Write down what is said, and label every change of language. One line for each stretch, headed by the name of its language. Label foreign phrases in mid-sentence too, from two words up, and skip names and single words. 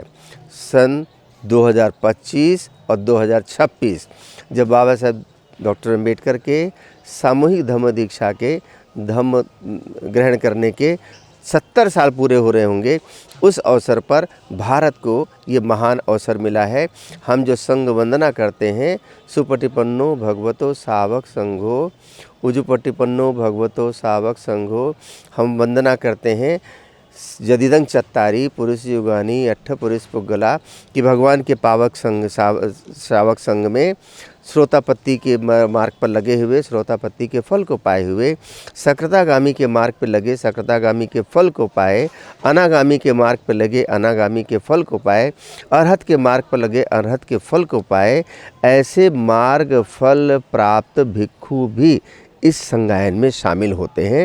Hindi: सन 2025 और 2026 जब बाबा साहब डॉक्टर अम्बेडकर के सामूहिक धम्म दीक्षा के धम्म ग्रहण करने के 70 साल पूरे हो रहे होंगे, उस अवसर पर भारत को ये महान अवसर मिला है। हम जो संघ वंदना करते हैं,
Pali: सुपटिपन्नो भगवतो सावक संघो, उजुपटिपन्नो भगवतो सावक संघो,
Hindi: हम वंदना करते हैं
Pali: जदिदं चत्तारी पुरुष युगानी अट्ठ पुरुष पुगला
Hindi: कि भगवान के पावक संघ श्रावक संघ में श्रोतापत्ति के मार्ग पर लगे हुए श्रोतापत्ति के फल को पाए हुए, सकृतागामी के मार्ग पर लगे सकृतागामी के फल को पाए, अनागामी के मार्ग पर लगे अनागामी के फल को पाए, अरहत के मार्ग पर लगे अरहत के फल को पाए, ऐसे मार्ग फल प्राप्त भिक्षु भी इस संगायन में शामिल होते हैं।